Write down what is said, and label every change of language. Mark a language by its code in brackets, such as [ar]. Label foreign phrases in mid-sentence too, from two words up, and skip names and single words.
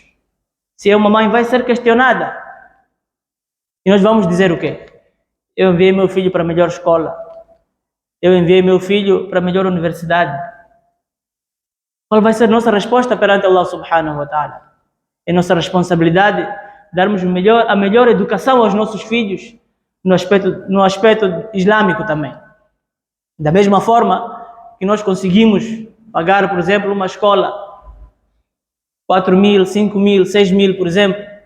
[pt] Se é uma mãe, vai ser questionada. E nós vamos dizer o quê? Eu enviei meu filho para a melhor escola. Eu enviei meu filho para a melhor universidade. Qual vai ser a nossa resposta perante Allah [ar] سبحانه وتعالى? [pt] É nossa responsabilidade darmos a melhor educação aos nossos filhos no aspecto islâmico também. Da mesma forma que nós conseguimos pagar, por exemplo, uma escola 4.000, 5.000, 6.000, por exemplo.